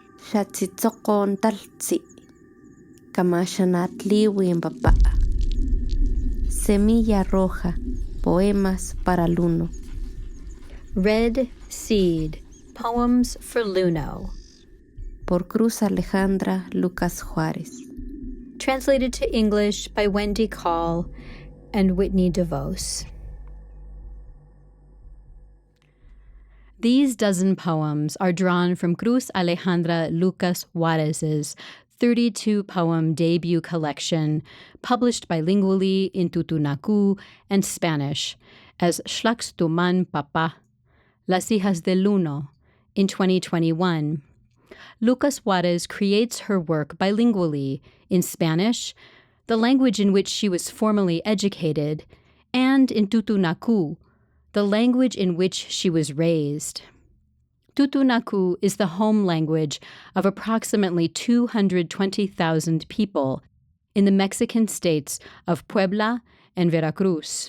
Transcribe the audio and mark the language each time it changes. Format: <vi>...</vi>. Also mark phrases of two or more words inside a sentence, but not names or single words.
<top>Tsitsokgo talhtsí, kamaxanatliw papá.</top> <es>Semilla roja, poemas para Luno.</es> <en>Red Seed, Poems for Luno.</en> <es>Por Cruz Alejandra Lucas Juárez.</es> <en>Translated to English by Wendy and Whitney DeVos. These dozen poems are drawn from Cruz Alejandra Lucas Juárez's 32-poem debut collection, published bilingually in Tutunakú and Spanish as Xlaktsuman Papá, Las Hijas de Luno, in 2021. Lucas Juárez creates her work bilingually in Spanish, the language in which she was formally educated, and in Tutunakú, the language in which she was raised. Tutunakú is the home language of approximately 220,000 people in the Mexican states of Puebla and Veracruz.</en>